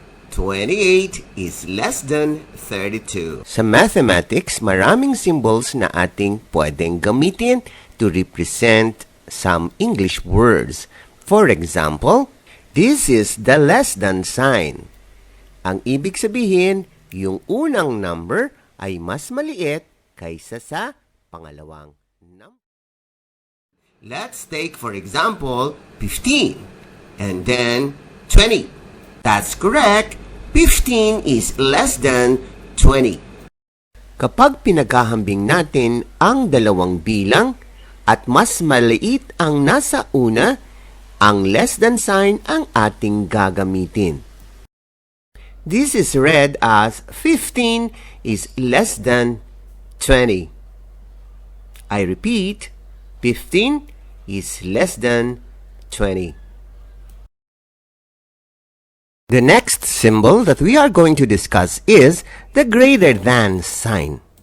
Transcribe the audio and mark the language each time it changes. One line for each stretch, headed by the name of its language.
English: 28 is less than 32.
Filipino: Sa mathematics, maraming symbols na ating pwedeng gamitin
English: to represent some English words. For example, this is the less than sign.
Filipino: Ang ibig sabihin, yung unang number ay mas maliit kaysa sa pangalawang number.
English: Let's take, for example, 15 and then 20. That's correct. 15 is less than 20.
Filipino: Kapag pinaghahambing natin ang dalawang bilang at mas maliit ang nasa una, ang less than sign ang ating gagamitin.
English: This is read as 15 is less than 20. I repeat, 15 is less than 20. The next symbol that we are going to discuss is the greater than sign.